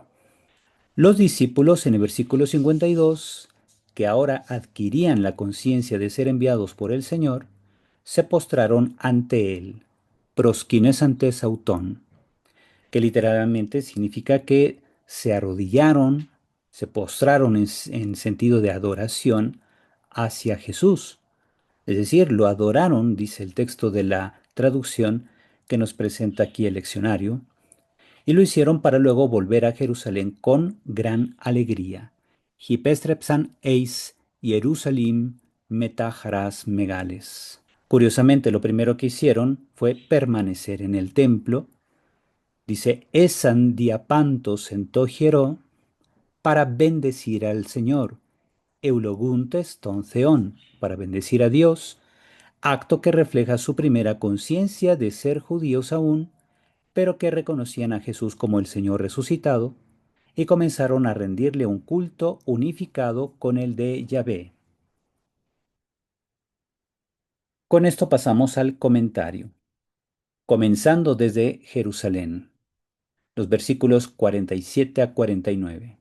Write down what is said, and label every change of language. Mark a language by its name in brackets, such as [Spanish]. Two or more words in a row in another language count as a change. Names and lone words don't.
[Spanish] Los discípulos en el versículo 52, que ahora adquirían la conciencia de ser enviados por el Señor, se postraron ante él, [Greek] προσκυνήσαντες αὐτόν, [Spanish] que literalmente significa que se arrodillaron, se postraron en sentido de adoración hacia Jesús. Es decir, lo adoraron, dice el texto de la traducción que nos presenta aquí el leccionario, y lo hicieron para luego volver a Jerusalén con gran alegría. [Greek] ὑπέστρεψαν εἰς Ἰερουσαλὴμ μετὰ χαρᾶς μεγάλης. [Spanish] Curiosamente, lo primero que hicieron fue permanecer en el templo. Dice, [Greek] ἦσαν διὰ παντὸς ἐν τῷ ἱερῷ, [Spanish] para bendecir al Señor. [Greek] εὐλογοῦντες τὸν θεόν, [Spanish] para bendecir a Dios, acto que refleja su primera conciencia de ser judíos aún, pero que reconocían a Jesús como el Señor resucitado y comenzaron a rendirle un culto unificado con el de Yahvé. Con esto pasamos al comentario, comenzando desde Jerusalén, los versículos 47 a 49.